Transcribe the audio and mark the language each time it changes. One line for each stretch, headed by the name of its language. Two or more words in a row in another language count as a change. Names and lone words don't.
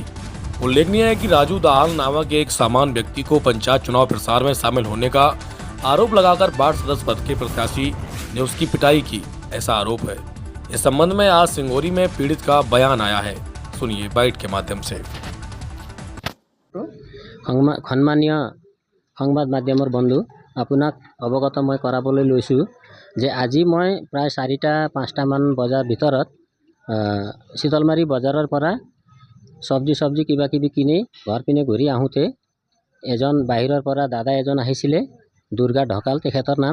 Hindi: उल्लेखनीय है कि राजू दाहाल नामक एक सामान्य व्यक्ति को पंचायत चुनाव प्रचार में शामिल होने का आरोप लगाकर वार्ड सदस्य पद के प्रत्याशी ने उसकी पिटाई की, ऐसा आरोप है। इस संबंध में आज सिंगोरी में पीड़ित का बयान आया है, सुनिए बाइट के माध्यम से।
Assamese: সন্মানীয় সংবাদ মাধ্যমৰ বন্ধু আপোনাক অৱগত মই কৰাবলৈ লৈছোঁ যে আজি মই প্ৰায় 4টা-5টা মান বজাৰ ভিতৰত শীতলমাৰী বজাৰৰ পৰা সবজি কিবা কিবি কিনি ঘৰ পিনে ঘূৰি আহোঁতে এজন বাহিৰৰ পৰা দাদা এজন আহিছিলে, দুৰ্গা ঢকাল তেখেতৰ নাম।